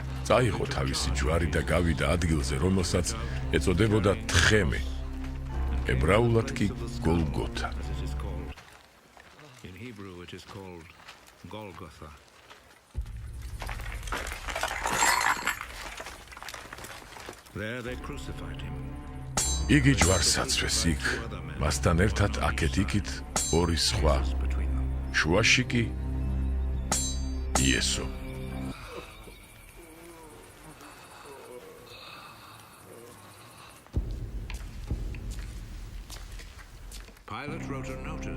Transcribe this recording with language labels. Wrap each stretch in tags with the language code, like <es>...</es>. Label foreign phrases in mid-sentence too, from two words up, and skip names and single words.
<ka>წაიღო თავისი ჯვარი და გავიდა ადგილზე, რომელსაც ეწოდებოდა თხემე, ებრაულად კი გოლგოთა.</ka> <en>In Hebrew it is called Golgotha. There they crucified him.</en> <ka>იგი ჯვარს აცვეს იქ, მასთან ერთად აქეთ-იქით ორი სხვა, შუაში კი იესო.</ka> <en>Pilate wrote a notice.</en>